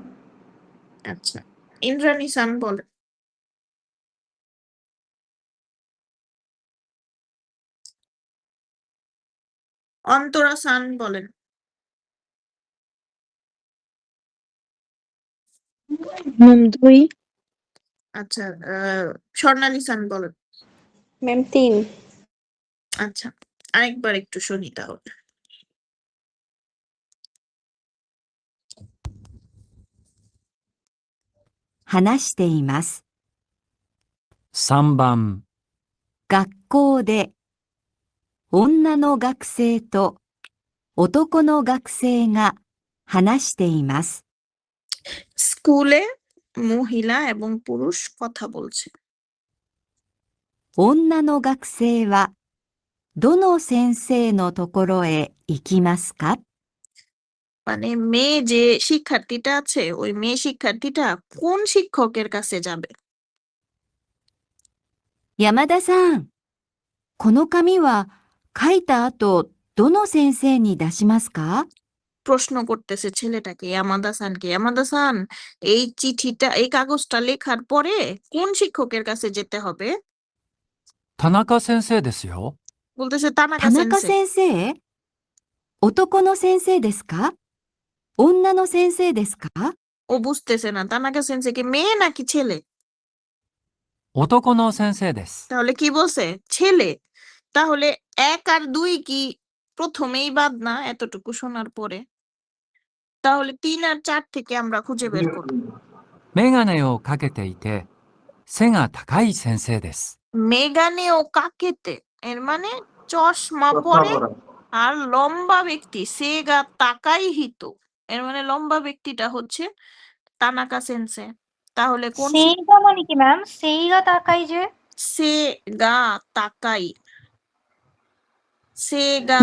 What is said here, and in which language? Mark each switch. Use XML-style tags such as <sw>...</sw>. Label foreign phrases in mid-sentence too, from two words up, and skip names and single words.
<bn>আচ্ছা, ইন্দ্রাণী সান বলেন। অন্তরা সান বলেন। ম্যাম 2। আচ্ছা, স্বর্ণালী সান বলেন। ম্যাম 3। আচ্ছা, আরেকবার একটু শুনি তাহলে।</bn> <ja>話しています。 3番、学校で女の学生と男の学生が話しています。</ja> <bn>স্কুলে মহিলা এবং পুরুষ কথা বলছে।</bn> <ja>女の学生はどの先生のところへ行きますか?</ja> <bn>মানে মেয়ে যে শিক্ষার্থীটা আছে ওই মেয়ে শিক্ষার্থীটা কোন শিক্ষকের কাছে যাবে?</bn> <ja>山田さん、この紙は書いた後、どの先生に出しますか？</ja> <bn>প্রশ্ন করতেছে ছেলেটাকে, ইয়ামাদা সানকে, ইয়ামাদা সান এই চিঠিটা এই কাগজটা লেখার পরে কোন শিক্ষকের কাছে যেতে হবে?</bn> <ja>田中先生ですよ。</ja> <bn>বলতেছে তানাকা 田中 সেনসে।</bn> <ja>先生？男の先生ですか？女の先生ですか？</ja> <bn>ও বুঝতেছে না তানাকা সেনসে কি মেয়ে নাকি ছেলে? 男の先生です。 তাহলে কি বলছে? ছেলে। তাহলে 1 আর 2 কি প্রথমেই বাদ না এতটুকু শোনার পরে? তাহলে 3 আর 4 থেকে আমরা খুঁজে বের করব।</bn> <ja>メガネをかけていて、背が高い先生です。メガネをかけて</ja> <bn>এর মানে চশমা চশমা পরে পরা। আর লম্বা ব্যক্তি,</bn> <ja>背が高い人</ja> <bn>এর মানে লম্বা ব্যক্তিটা হচ্ছে তানাকা সেনসে। তাহলে কোন সেইগা মানে কি ম্যাম?</bn> <ja>背が高い</ja> <bn>যে</bn> <ja>背が高い,</ja> <bn>সেগা</bn>